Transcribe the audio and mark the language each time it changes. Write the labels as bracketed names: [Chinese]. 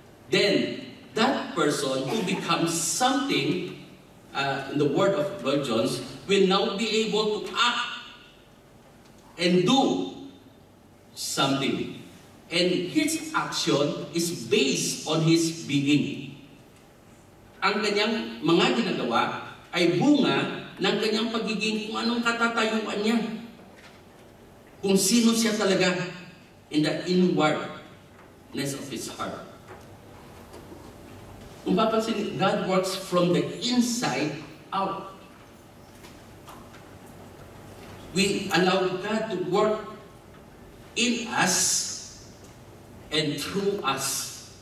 [English] Then that person who becomes something, in the word of Lloyd-Jones, will now be able to act and do something. And his action is based on his being. [Filipino] ang kanyang mga ginagawa ay bunga ng kanyang pagiging kung anong katatayuan niya. Kung sino siya talaga [English] in the inwardness of his heart. [Filipino] Kung papansin, [English] God works from the inside out. We allow God to work in us and through us.